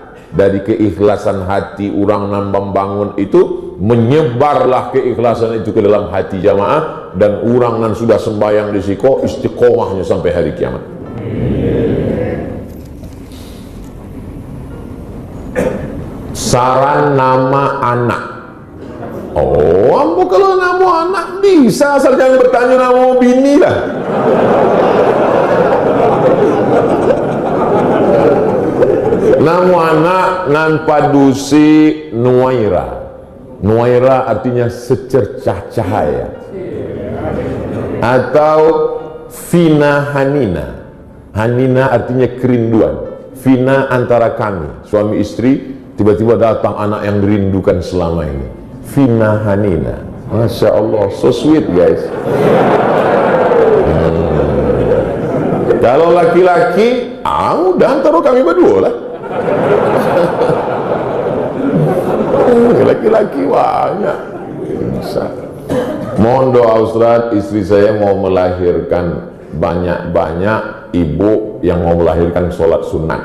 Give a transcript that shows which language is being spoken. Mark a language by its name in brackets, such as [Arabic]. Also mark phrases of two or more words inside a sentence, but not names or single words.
[Indonesian] Dari keikhlasan hati orang yang membangun itu, menyebarlah keikhlasan itu ke dalam hati jamaah, dan orang yang sudah sembahyang di situ istiqomahnya sampai hari kiamat. Saran nama anak. Oh, ambo kalau nama anak bisa, asal jangan bertanya nama bini lah. [Minangkabau] Nama anak nan padusi Nuwaira. [Indonesian] Nuwaira artinya secercah cahaya. Atau Vina Hanina. Hanina artinya kerinduan. Vina antara kami, suami istri, tiba-tiba datang anak yang dirindukan selama ini. Vina Hanina. [Arabic] Masya Allah, [English] so sweet guys. [Indonesian] Kalau laki-laki, udah antara kami berdua lah. Laki-laki banyak. Bisa. Mohon doa Ustaz, istri saya mau melahirkan banyak-banyak, ibu yang mau melahirkan sholat sunat.